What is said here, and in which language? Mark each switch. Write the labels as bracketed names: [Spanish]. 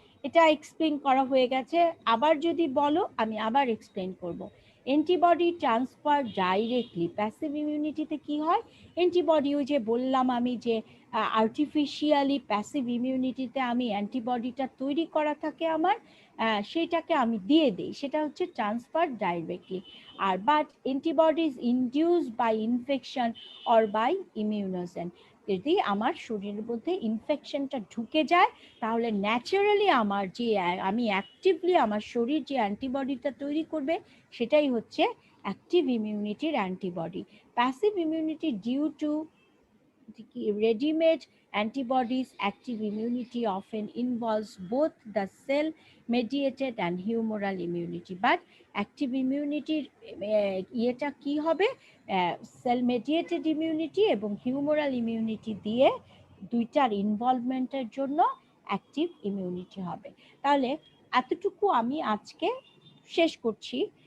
[Bangla] এটা এক্সপ্লেন করা হয়ে গেছে, আবার যদি বলো আমি আবার এক্সপ্লেন করব। অ্যান্টিবডি ট্রান্সফার ডাইরেক্টলি, প্যাসিভ ইমিউনিটিতে কি হয়, অ্যান্টিবডি ওই যে বললাম আমি যে আর্টিফিশিয়ালি প্যাসিভ ইমিউনিটিতে আমি অ্যান্টিবডিটা তৈরি করা থাকে আমার, সেটাকে আমি দিয়ে দিই, সেটা হচ্ছে transfer directly. আর but [English] antibodies induced by infection or by immunogen, [Bangla] যদি আমার শরীরের মধ্যে ইনফেকশনটা ঢুকে যায়, তাহলে ন্যাচারালি আমার যে আমি অ্যাক্টিভলি আমার শরীর যে অ্যান্টিবডিটা তৈরি করবে, সেটাই হচ্ছে active ইমিউনিটির antibody. [English] Passive immunity due to ready-made antibodies, active immunity often involves both the cell-mediated and humoral immunity. [Bangla] But active immunity ইয়েটা কি হবে, cell-mediated immunity এবং humoral immunity দিয়ে দুইটার ইনভলভমেন্টের জন্য অ্যাক্টিভ ইমিউনিটি হবে। তাহলে এতটুকু আমি আজকে শেষ করছি।